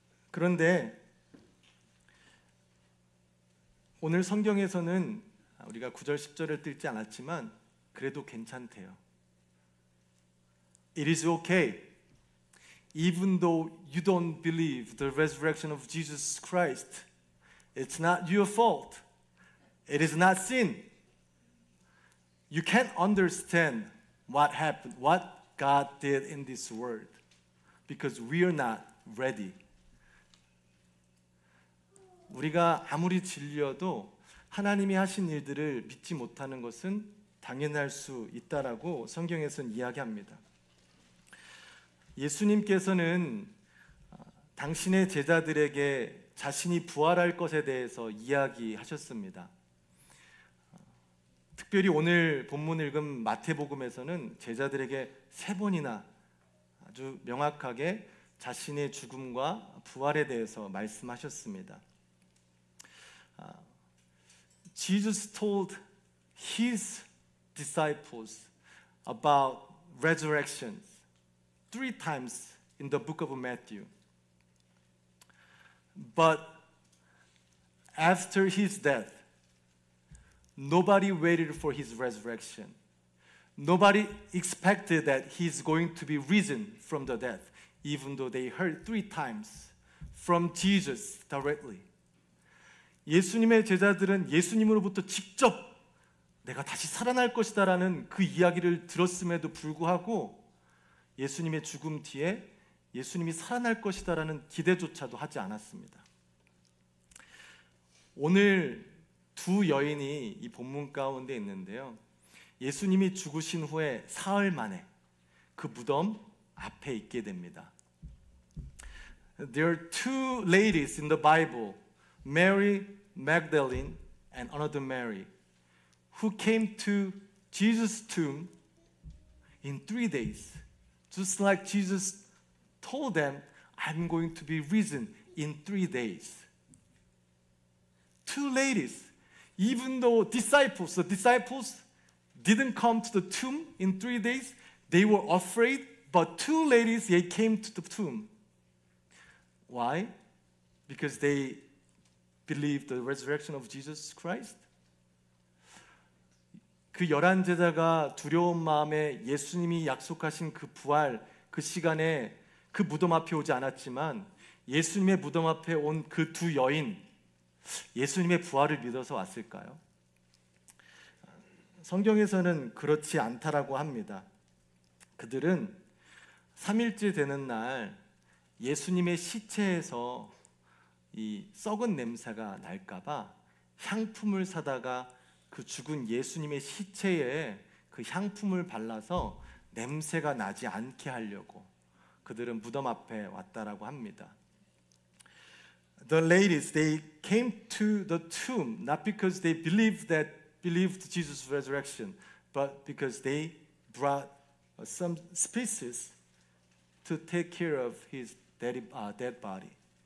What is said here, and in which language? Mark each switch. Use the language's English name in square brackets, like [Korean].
[Korean] 그런데 오늘 성경에서는 우리가 9절, 10절을 뜰지 않았지만 그래도 괜찮대요. [English] It is okay. Even though you don't believe the resurrection of Jesus Christ, it's not your fault. It is not sin. You can't understand what happened, what God did in this world, because we are not ready. [Korean] 우리가 아무리 진리여도 하나님이 하신 일들을 믿지 못하는 것은 당연할 수 있다라고 성경에서는 이야기합니다. 예수님께서는 당신의 제자들에게 자신이 부활할 것에 대해서 이야기하셨습니다. 특별히 오늘 본문 읽은 마태복음에서는 제자들에게 3번이나 아주 명확하게 자신의 죽음과 부활에 대해서 말씀하셨습니다. [English] Jesus told his disciples about resurrections 3 times in the book of Matthew. But after his death, nobody waited for his resurrection. Nobody expected that he's going to be risen from the dead, even though they heard 3 times from Jesus directly. [Korean] 예수님의 제자들은 예수님으로부터 직접 내가 다시 살아날 것이다라는 그 이야기를 들었음에도 불구하고 예수님의 죽음 뒤에 예수님이 살아날 것이다라는 기대조차도 하지 않았습니다. 오늘 2 여인이 이 본문 가운데 있는데요. 예수님이 죽으신 후에 사흘 만에 그 무덤 앞에 있게 됩니다. [English] There are 2 ladies in the Bible, Mary Magdalene and another Mary, who came to Jesus' tomb in 3 days. Just like Jesus told them, I'm going to be risen in 3 days. 2 ladies, even though the disciples didn't come to the tomb in 3 days, they were afraid, but 2 ladies, they came to the tomb. Why? Because they believed the resurrection of Jesus Christ? [Korean] 그 11 제자가 두려운 마음에 예수님이 약속하신 그 부활, 그 시간에 그 무덤 앞에 오지 않았지만 예수님의 무덤 앞에 온 그 2 여인, 예수님의 부활을 믿어서 왔을까요? 성경에서는 그렇지 않다라고 합니다. 그들은 3일째 되는 날 예수님의 시체에서 이 썩은 냄새가 날까봐 향품을 사다가 그 죽은 예수님의 시체에 그 향품을 발라서 냄새가 나지 않게 하려고 그들은 무덤 앞에 왔다라고 합니다. [English] The ladies, they came to the tomb not because they believed Jesus' resurrection, but because they brought some spices to take care of his dead body.